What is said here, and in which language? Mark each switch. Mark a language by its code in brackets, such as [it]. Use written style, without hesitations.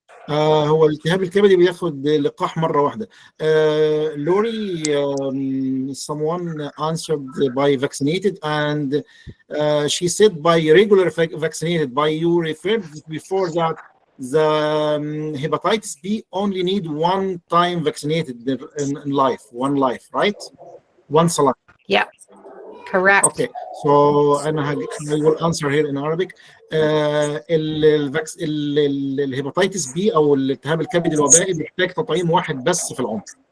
[ar] هو الالتهاب الكبدي بياخد لقاح مرة واحدة. [en] Laurie, someone answered by vaccinated, and she said by regular vaccinated. By you referred before that the hepatitis B only need one time vaccinated in life, one life, right? Once a life. Yeah, correct. Okay, so I will answer here in Arabic. [ar] الهيباتيتس بي او الالتهاب الكبدي الوبائي بيحتاج تطعيم واحد بس في العمر.